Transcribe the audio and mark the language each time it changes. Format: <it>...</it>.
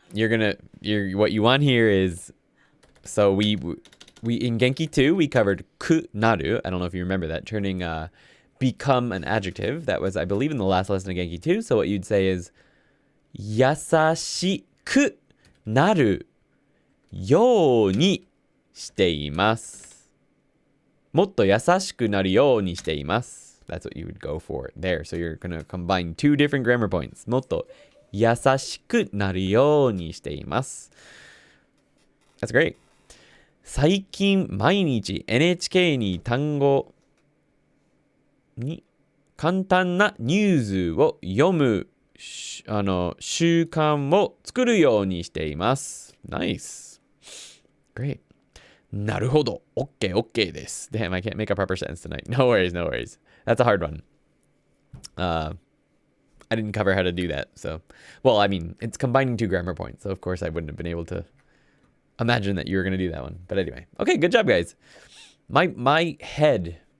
<en>What you want here is, so we in Genki 2 we covered ku naru. I don't know if you remember that, turning become an adjective. That was, I believe, in the last lesson of Genki 2. So what you'd say is</en> <ja>優しくなるようにしています。もっと優しくなるようにしています。</ja> <en>That's what you would go for there. So you're going to combine two different grammar points.</en> <ja>もっと優しくなるようにしています。</ja> <en>That's great.</en> <ja>最近毎日 NHK に単語に簡単なニュースを読む習慣を作るようにしています。</ja> <en>Nice. Great.</en> <ja>なるほど。 OK です。</ja> <en>Damn, I can't make a proper sentence tonight. No worries. That's a hard one. I didn't cover how to do that. So, well, I mean, it's combining two grammar points. So, of course, I wouldn't have been able to imagine that you were going to do that one. But anyway. Okay, good job, guys. My head</en>